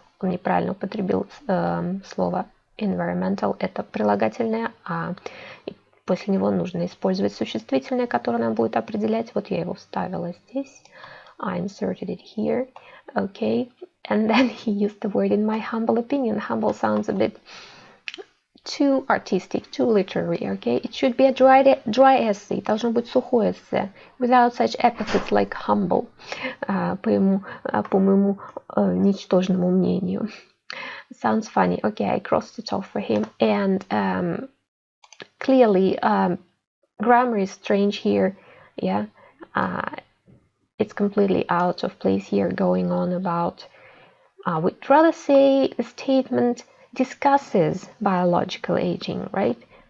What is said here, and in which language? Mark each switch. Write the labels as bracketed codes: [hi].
[ru] он неправильно употребил слово environmental, это прилагательное, а после него нужно использовать существительное, которое нам будет определять. Вот я его вставила здесь. [en] I inserted it here. Okay. And then he used the word in my humble opinion. Humble sounds a bit too artistic, too literary, okay? It should be a dry essay. [ru] Должно быть сухое эссе. [en] Without such epithets like humble. [ru] По моему ничтожному мнению. [en] Sounds funny. Okay, I crossed it off for him. And clearly, grammar is strange here. Yeah, it's completely out of place here, going on about. We'd rather say the statement discusses biological aging, right?